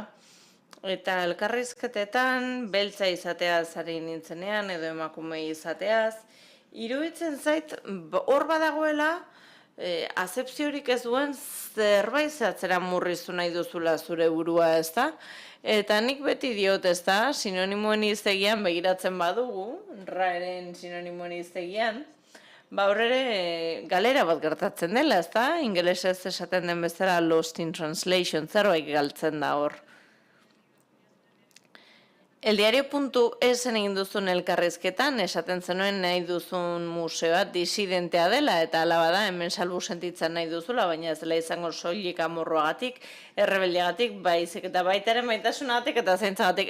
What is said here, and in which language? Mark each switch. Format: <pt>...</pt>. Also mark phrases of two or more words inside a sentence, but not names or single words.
<eu>Eta elkarrizketetan beltza izateaz ari nintzenean edo emakume izateaz, iruditzen zait hor badagoela azepziorik ez duen zerbait zehatzera murriztu nahi duzula zure burua, ez da? Eta nik beti diot, ez da, sinonimoen hiztegian begiratzen badugu, raeren sinonimoen hiztegian, horre galera bat gertatzen dela, ez da? Ingelesez esaten den bezala</eu> <en>lost in translation,</en> <eu>zerbait galtzen da hor. Eldiario.es egin duzun elkarrizketan, esaten zenuen nahi duzun museoa disidentea dela, eta ala bada hemen salbu sentitzen nahi duzula, baina ez dela izango soilik amorroagatik, errebeldiagatik, baizik eta baitaren maitasunagatik eta zaintzagatik.</eu>